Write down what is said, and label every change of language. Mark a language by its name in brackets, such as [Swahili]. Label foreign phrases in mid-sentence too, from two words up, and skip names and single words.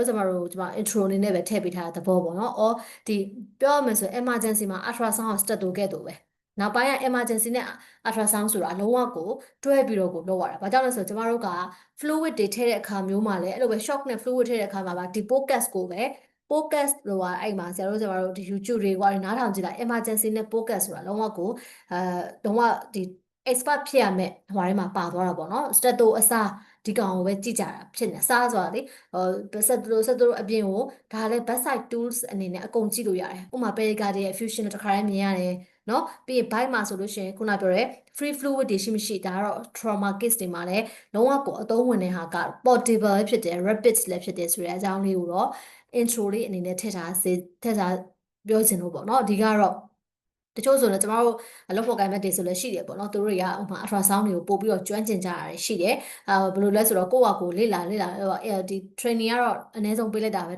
[Burmese] တို့ကျွန်မ intro အနေနဲ့ပဲထည့်ပေးထားတဲ့သဘောပေါ့နော်အော်ဒီပြောရမယ်ဆို emergency မှာ ultrasound ကို step တိုခဲ့တူပဲနောက်ပိုင်းက emergency နဲ့ ultrasound ဆိုတာလုံးဝကိုတွဲပြီးတော့ကိုလုပ်ရတာ။ဘာကြောင့်လဲဆိုတော့ကျမတို့က fluid တွေထည့်တဲ့အခါမျိုးမှာလည်းအဲ့လိုပဲ shock နဲ့ fluid ထည့်တဲ့အခါမှာဒီ podcast ကိုပဲ podcast လို့ကအဲ့မှာဆရာတို့ဒီ YouTube တွေကနားထောင်ကြည့်လိုက် emergency နဲ့ podcast ဆိုတာလုံးဝကိုလုံးဝဒီ expert ဖြစ်ရမယ်ဟိုထဲမှာပါသွားတာပေါ့နော် stato အစားဒီကောင်ကိုပဲကြည့်ကြတာဖြစ်နေစားဆိုတာလေ stato အပြင်ကိုဒါလည်း [English] bedside tools [Burmese] အနေနဲ့အကုန်ကြည့်လို့ရတယ်ဥပမာ [English] pericardial effusion [Burmese] တစ်ခါတည်းမြင်ရတယ်နော်ပြီးရင် bite မှာဆိုလို့ရှိရင်ခုနပြောတဲ့ [English] free fluid [Burmese] တွေရှိမရှိဒါကတော့ [English] trauma case [Burmese] တွေမှာလည်းလုံးဝကိုအသုံးဝင်တဲ့ဟာက portable ဖြစ်တယ် rapid လည်းဖြစ်တယ်ဆိုတဲ့အကြောင်းလေးကိုတော့ intro လေးအနေနဲ့ထည့်ထားပြောချင်လို့ပေါ့နော်အဓိကတော့တချို့ဆိုလည်းကျမတို့အလုပ်ဖို့ကိုင်မဲ့တွေဆိုလည်းရှိတယ်ပေါ့နော် သူတို့တွေကဥပမာ ultrasound တွေကိုပို့ပြီးတော့ကျွမ်းကျင်ကြတာရှိတယ်ဘယ်လိုလဲဆိုတော့ကိုယ့်ဟာကိုလေ့လာဒီ training ကတော့အနည်းဆုံးပေးလိုက်တာပဲဒါ